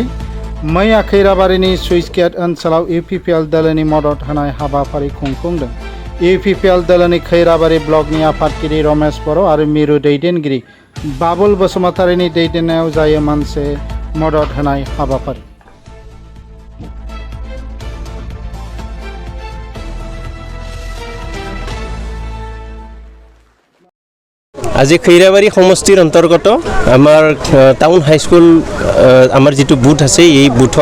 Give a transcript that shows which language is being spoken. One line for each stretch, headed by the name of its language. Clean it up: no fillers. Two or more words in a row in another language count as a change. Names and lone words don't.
Bodo: मैया खैराबारिनि सुइचगेट ओनसोलाव इउपिपिएल दोलोनि मदद होनाय हाबाफारि खुंफुंदों। इउपिपिएल दोलोनि खैराबारि ब्लकनि आफादगिरि रमेश बर' आरो मिरु दैदेनगिरि बाबुल बसुमतारीनि दैदेननायाव जायो मोनसे मदद होनाय हाबाफारि।
Assamese: আজি খৈৰাবাৰী সমষ্টিৰ অন্তৰ্গত আমাৰ টাউন হাইস্কুল আমাৰ যিটো বুথ আছে এই বুথৰ